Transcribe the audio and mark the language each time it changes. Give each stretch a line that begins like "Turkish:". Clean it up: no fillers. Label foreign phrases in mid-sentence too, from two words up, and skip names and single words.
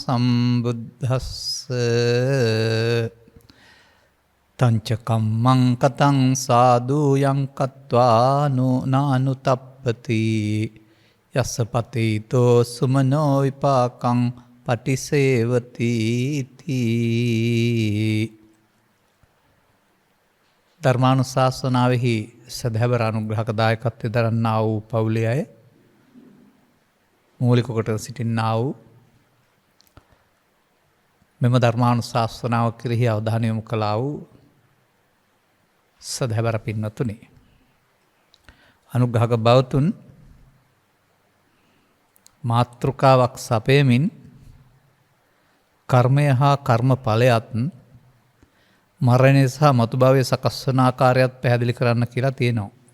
Pali: සම්බුද්දස්සේ තංච කම්මං කතං සාදු යං කତ୍වා නානුතප්පති යස්ස පතීතෝ සුමනෝ විපාකං පටිසේවති තී.
Sinhala: ධර්මානුශාසනාවෙහි සදහැවර අනුග්‍රහක දායකත්වය දරන්නා වූ පවුලේ අය, මූලික කොට සිටින්නා වූ මෙම ධර්මානුශාසනාව කෙරෙහි අවධානය යොමු කළා වූ සදහැවර පින්වතුනි, අනුග්‍රහක බවතුන් මාතෘකාවක් සපයමින් කර්මය හා කර්මඵලයත් මරණය සහ මතුභවය සකස් වන ආකාරයත් පැහැදිලි කරන්න කියලා තියෙනවා.